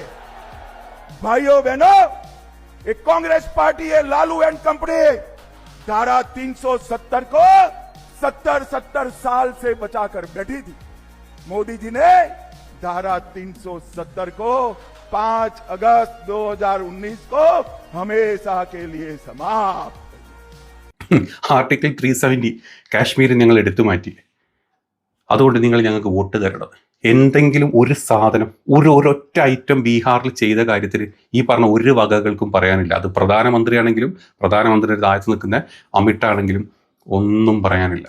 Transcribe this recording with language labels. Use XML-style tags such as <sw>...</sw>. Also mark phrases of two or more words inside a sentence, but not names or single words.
<hi>भाइयों बहनों, एक कांग्रेस पार्टी है, लालू एंड कंपनी, धारा 370 को 70 साल से बचाकर बैठी थी। मोदी जी ने धारा 370 को 5 अगस्त 2019 को हमेशा के लिए समाप्त।</hi> <ml>ആർട്ടിക്കിൾ 370 കാശ്മീരിൽ ഞങ്ങൾ എടുത്തു മാറ്റി. അതുകൊണ്ട് നിങ്ങൾ ഞങ്ങൾക്ക് വോട്ട് തരണം. എന്തെങ്കിലും ഒരു സാധനം, ഒരൊറ്റ ഐറ്റം ബീഹാറിൽ ചെയ്ത കാര്യത്തിൽ ഈ പറഞ്ഞ ഒരു വകകൾക്കും പറയാനില്ല. അത് പ്രധാനമന്ത്രിയാണെങ്കിലും പ്രധാനമന്ത്രിയുടെ താഴത്ത് നിൽക്കുന്ന അമിട്ടാണെങ്കിലും ഒന്നും പറയാനില്ല.</ml>